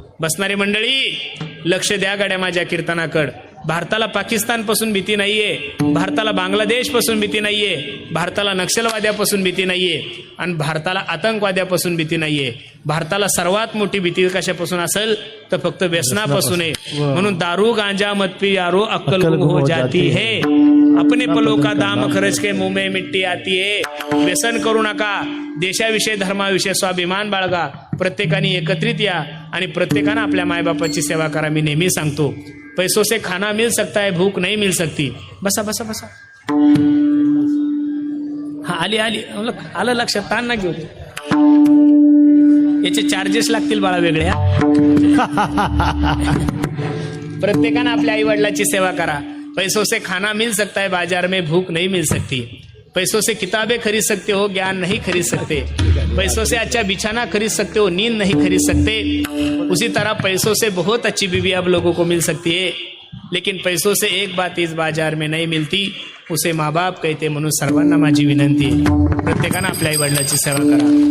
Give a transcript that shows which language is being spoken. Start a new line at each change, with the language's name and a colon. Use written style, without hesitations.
Marathi: बसणारी मंडळी लक्ष द्या गाड्या माझ्या कीर्तनाकड. भारताला पाकिस्तान पासून भीती नाहीये, भारताला बांगलादेश पासून भीती नाहीये, भारताला नक्षलवाद्यापासून भीती नाहीये आणि भारताला आतंकवाद्यापासून भीती नाहीये. भारताला सर्वात मोठी भीती कशापासून असेल तर फक्त व्यसनापासून आहे. म्हणून
Hindi: दारू गांजा मत पी यारो अक्कल गुम हो जाती है, अपने पलों का दाम खर्च के मुंह में मिट्टी आती है.
Marathi: व्यसन करू नका. देशाविषयी धर्माविषयी स्वाभिमान बाळगा. प्रत्येकाने एकत्रित या आणि प्रत्येकानं आपल्या मायबापाची सेवा करा. मी नेहमी सांगतो,
Hindi: पैसों से खाना मिल सकता है, भूख नहीं मिल सकती.
Marathi: बसा बसा बसा. हा आली आलं लक्षात. ताण ना घेऊ. याचे चार्जेस लागतील बाळा वेगळ्या. प्रत्येकानं आपल्या आई वडिलाची सेवा करा.
Hindi: पैसों से खाना मिल सकता है, बाजार में भूख नहीं मिल सकती. पैसों से किताबें खरीद सकते हो, ज्ञान नहीं खरीद सकते. पैसों से अच्छा बिछाना खरीद सकते हो, नींद नहीं खरीद सकते. उसी तरह पैसों से बहुत अच्छी बीवी अब लोगों को मिल सकती है, लेकिन पैसों से एक बात इस बाजार में नहीं मिलती, उसे माँ बाप कहते.
Marathi: म्हणून सर्वांना माझी विनंती आहे, प्रत्येकानं आपल्या आई वडिलाची सेवा करा.